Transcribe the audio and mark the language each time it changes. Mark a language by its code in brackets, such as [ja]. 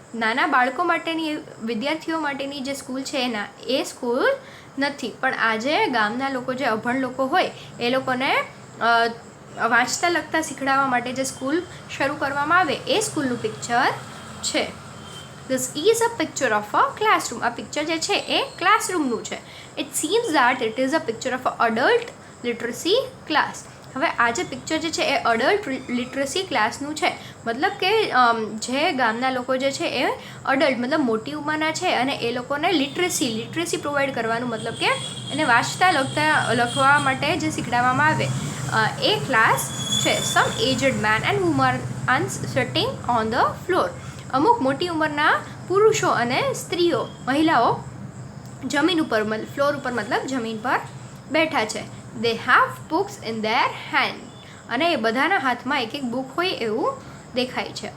[gu] નાના બાળકો માટેની, વિદ્યાર્થીઓ માટેની જે સ્કૂલ છે એ સ્કૂલ નથી. પણ આજે ગામના લોકો, જે અભણ લોકો હોય, એ લોકોને વાંચતા લખતા શીખડાવવા માટે જે સ્કૂલ શરૂ કરવામાં આવે એ સ્કૂલનું પિક્ચર છે. [en] This is a picture of a classroom. [gu] આ પિક્ચર જે છે એ ક્લાસરૂમનું છે. [en] It seems that it is a picture of a adult literacy class. [gu] હવે આ જે પિક્ચર જે છે એ અડલ્ટ લિટરસી ક્લાસનું છે. મતલબ કે જે ગામના લોકો જે છે એ અડલ્ટ મતલબ મોટી ઉંમરના છે અને એ લોકોને લિટરસી પ્રોવાઈડ કરવાનું, મતલબ કે એને વાંચતા લખવા માટે જે શીખડાવવામાં આવે એ ક્લાસ છે. [en] Some aged men and women are sitting on the floor. [gu] અમુક મોટી ઉંમરના પુરુષો અને સ્ત્રીઓ, મહિલાઓ જમીન ઉપર, ફ્લોર ઉપર મતલબ જમીન પર બેઠા છે. [en] They have books in their hand. [gu] અને એ બધાના હાથમાં એક એક બુક હોય એવું દેખાય છે.